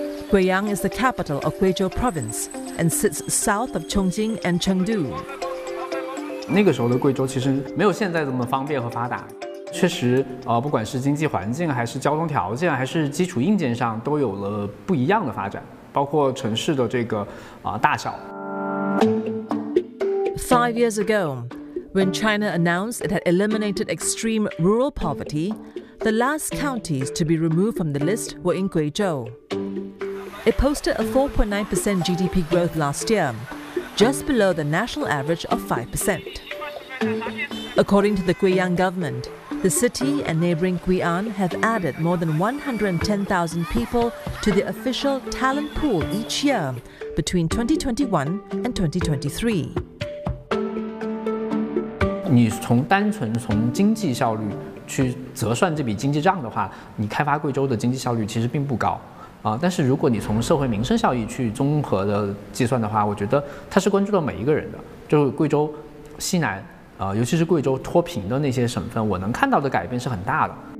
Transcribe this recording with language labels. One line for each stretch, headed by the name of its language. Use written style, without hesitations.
English: Guiyang is the capital of Guizhou province and sits south of Chongqing and Chengdu.
Chinese: 那个时候的贵州其实没有现在这么方便和发达。确实，不管是经济环境，还是交通条件，还是基础硬件上，都有了不一样的发展，包括城市的这个大小。
English: 5 years ago, when China announced it had eliminated extreme rural poverty, the last counties to be removed from the list were in Guizhou. It posted a 4.9% GDP growth last year, just below the national average of 5%. According to the Guiyang government, the city and neighboring Guian have added more than 110,000 people to the official talent pool each year between 2021 and 2023.
Chinese: 你从单纯从经济效率去折算这笔经济账的话，你开发贵州的经济效率其实并不高啊。但是如果你从社会民生效益去综合的计算的话，我觉得它是关注到每一个人的。就贵州西南，尤其是贵州脱贫的那些省份，我能看到的改变是很大的。